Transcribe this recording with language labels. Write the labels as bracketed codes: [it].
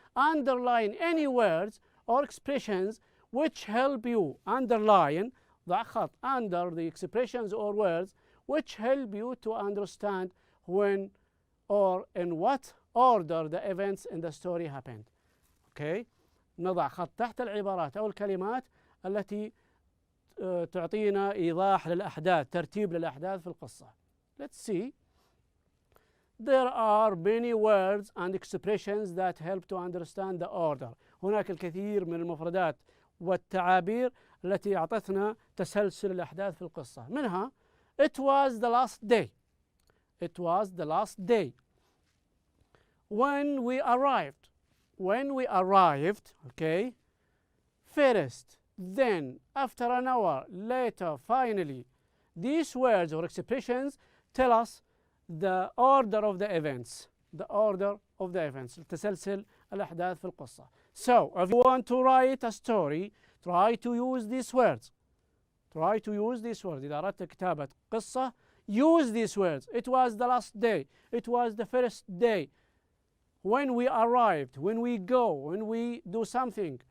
[en] Underline any words or expressions which help you. Underline, [ar] ضع خط [en] under the expressions or words which help you to understand when or in what order the events in the story happened. Okay. [ar] نضع خط تحت العبارات أو الكلمات التي تعطينا إيضاح للأحداث، ترتيب للأحداث في القصة. [en] Let's see. There are many words and expressions that help to understand the order. [ar] هناك الكثير من المفردات والتعابير التي أعطتنا تسلسل الأحداث في القصة. منها [en] It was the last day. It was the last day. When we arrived. When we arrived, okay. First, then, after an hour, later, finally. These words or expressions tell us the order of the events. The order of the events. [ar] تسلسل الأحداث في القصة. [en] So, if you want to write a story, try to use these words. Try to use these words. [ar] إذا أردت كتابة قصة, [en] use these words. It was the last day. It was the first day. When we arrived, when we go, when we do something.